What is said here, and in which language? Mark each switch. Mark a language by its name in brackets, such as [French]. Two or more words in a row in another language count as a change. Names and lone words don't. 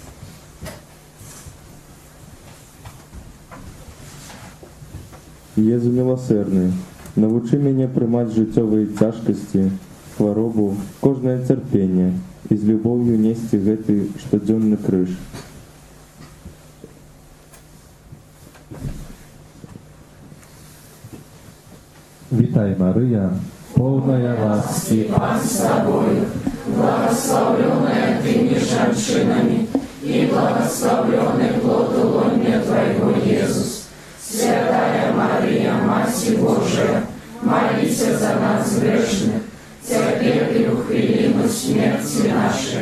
[Belarusian] Езу милосердны, навучи мяне прымаць жыццёвыя цяжкасці, хваробу, кожнае цярпенне і з любоўю несці гэты штодзённы крыж. Вітай, Марыя, поўная ласкі, [Russian] Пан с тобою, благословленная ты меж женщинами, и благословленный плод лона Твоего, Иисус. Святая Мария, Матерь Божия, молись за нас грешных, теперь и в хвилину смерти нашей.